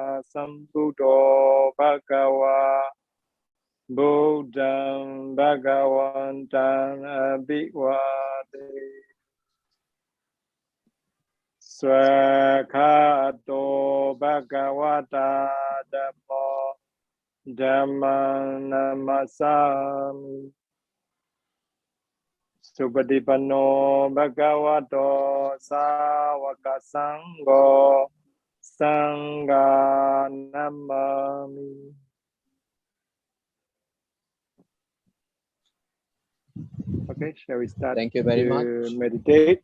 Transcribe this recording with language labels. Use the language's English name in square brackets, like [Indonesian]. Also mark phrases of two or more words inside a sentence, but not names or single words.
[Pali] Sambuddho Bhagava Buddham Bhagavantam Abhivade Swakato Bhagavata Dhammo Dhamma Namasami Subhadipano Bhagavato Sāvaka Sangho Sangha Namami. [English] Okay, shall we start? Thank you very much. Meditate.